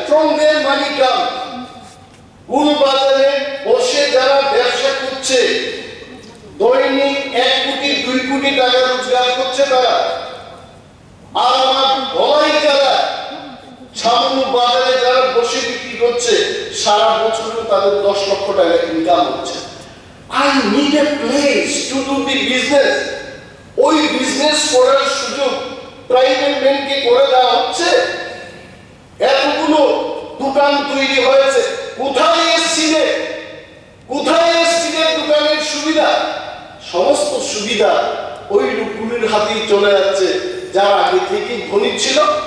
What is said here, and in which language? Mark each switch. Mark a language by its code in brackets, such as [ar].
[en] From there money come. [bn] গুলবাজারে বসে যারা ব্যবসা করছে, দৈনিক 1 কোটি 2 কোটি টাকা রোজগার করছে তারা। আর আমার ধলাই যারা সামান্য বাজারে যারা বসে বিক্রি করছে, সারা বছরে তাদের 10 লক্ষ টাকা ইনকাম হচ্ছে। [en] I need a place to do the business. [bn] ওই বিজনেস করার সুযোগ ট্রাইবাল ম্যানকে করে দেওয়া হচ্ছে। এতগুলো দোকান তৈরি হয়েছে, কোথায় এসেছিলে? কোথায় এসেছিলে দোকানের সুবিধা? সমস্ত সুবিধা ওই লোকগুলির হাতেই চলে যাচ্ছে যারা আগে থেকে ধনী ছিল।